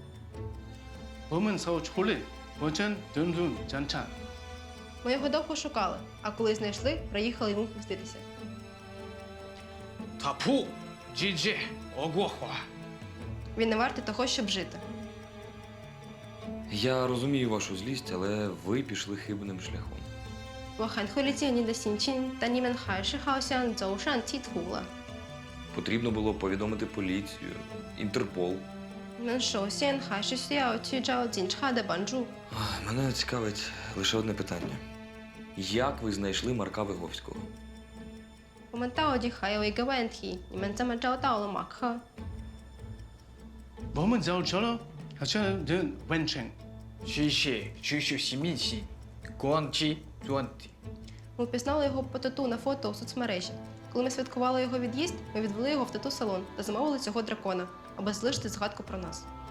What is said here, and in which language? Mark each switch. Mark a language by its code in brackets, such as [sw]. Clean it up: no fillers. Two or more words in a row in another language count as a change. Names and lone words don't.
[uk] Ми його довго шукали, а коли знайшли, приїхали йому помститися. Він не вартий того, щоб жити. Я розумію вашу злість, але ви пішли хибним шляхом. [zh] 我很会理解你的心情，但你们还是好像走上歧途了。 [uk] Потрібно було повідомити поліцію, Інтерпол. [zh] 你们首先还是需要去找警察的帮助。 [uk] Мене цікавить лише одне питання. Як ви знайшли Марка Виговського? [zh] 我们到底还有一个问题，你们怎么找到了马克？ [uk] Ми впізнали його по тату на фото у соцмережі. Коли ми святкували його від'їзд, ми відвели його в тату-салон та замовили цього дракона, аби залишити згадку про нас.